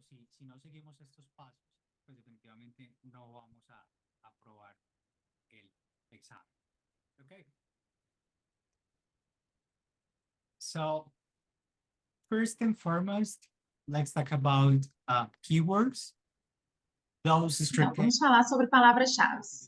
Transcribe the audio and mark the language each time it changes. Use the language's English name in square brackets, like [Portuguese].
[Spanish] Si no seguimos estos pasos, pues definitivamente no vamos a aprobar el examen. [English] Okay. So, first and foremost, let's talk about keywords. Those [Portuguese] Então, vamos falar sobre palavras-chave.